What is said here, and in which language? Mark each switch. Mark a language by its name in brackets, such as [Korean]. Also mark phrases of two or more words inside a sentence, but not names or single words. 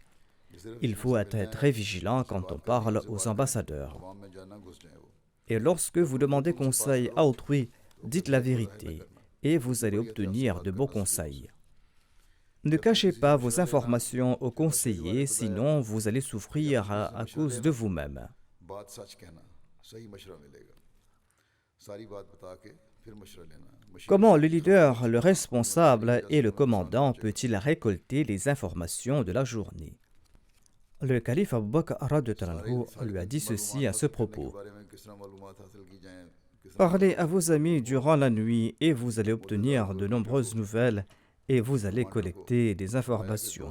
[French] Il faut être très vigilant quand on parle aux ambassadeurs. Et lorsque vous demandez conseil à autrui, dites la vérité et vous allez obtenir de beaux conseils. Ne cachez pas vos informations aux conseillers, sinon vous allez souffrir à cause de vous-même. [Urdu] بات سچ کہنا صحیح مشورہ ملے گا ساری بات بتا کے پھر مشورہ لینا [French] Comment le leader, le responsable et le commandant peut-il récolter les informations de la journée? Le calife Abu Bakr [Arabic] رضي الله عنه [French] lui a dit ceci à ce propos. Parlez à vos amis durant la nuit et vous allez obtenir de nombreuses nouvelles et vous allez collecter des informations.